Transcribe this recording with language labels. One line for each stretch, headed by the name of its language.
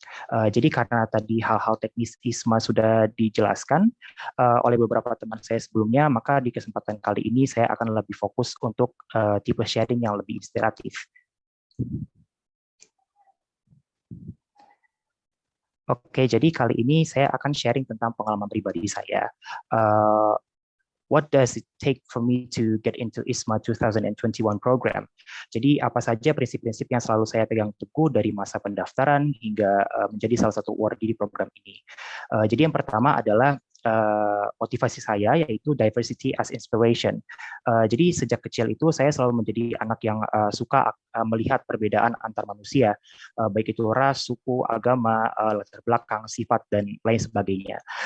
Indonesian: Jadi karena tadi hal-hal teknis ISMA sudah dijelaskan oleh beberapa teman saya sebelumnya, maka di kesempatan kali ini saya akan lebih fokus untuk tipe sharing yang lebih inspiratif. Oke, jadi kali ini saya akan sharing tentang pengalaman pribadi saya.
English: What does it take for me to get into ISMA 2021 program?
Indonesian: Jadi apa saja prinsip-prinsip yang selalu saya pegang teguh dari masa pendaftaran hingga menjadi salah satu awardee di program ini. Jadi yang pertama adalah motivasi saya, yaitu diversity as inspiration. Jadi sejak kecil itu saya selalu menjadi anak yang suka melihat perbedaan antar manusia, baik itu ras, suku, agama, latar belakang, sifat, dan lain sebagainya.